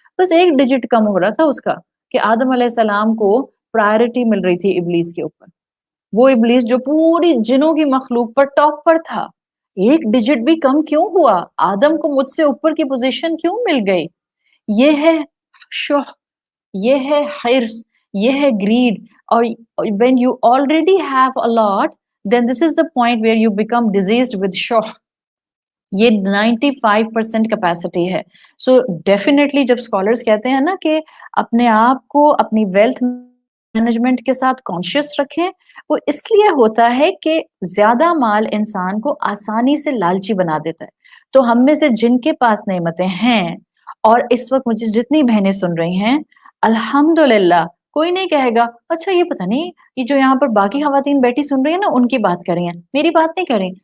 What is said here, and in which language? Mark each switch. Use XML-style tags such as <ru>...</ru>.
<hi>बस एक डिजिट कम हो रहा था उसका कि आदम अलैहिस्सलाम को प्रायोरिटी मिल रही थी इब्लीस के ऊपर। वो इब्लीस जो पूरी जिनों की मखलूक पर टॉप पर था, एक डिजिट भी कम क्यों हुआ? आदम को मुझसे ऊपर की पोजीशन क्यों मिल गई? ये है शुह, ये है हिर्स, ये है ग्रीड।</hi> <en>और when you already have a lot, then this is the point where you become diseased with शुह।</en> <hi>ये 95% कैपेसिटी है। सो डेफिनेटली जब स्कॉलर्स कहते हैं ना कि अपने आप को अपनी वेल्थ मैनेजमेंट के साथ कॉन्शियस रखें, वो इसलिए होता है कि ज्यादा माल इंसान को आसानी से लालची बना देता है। तो हम में से जिनके पास नेमतें हैं, और इस वक्त मुझे जितनी बहनें सुन रही हैं, अल्हम्दुलिल्लाह, कोई नहीं कहेगा अच्छा ये पता नहीं, ये जो यहाँ पर बाकी खवातीन बैठी सुन रही है ना उनकी बात कर रही हैं, मेरी बात नहीं कर रही।</hi>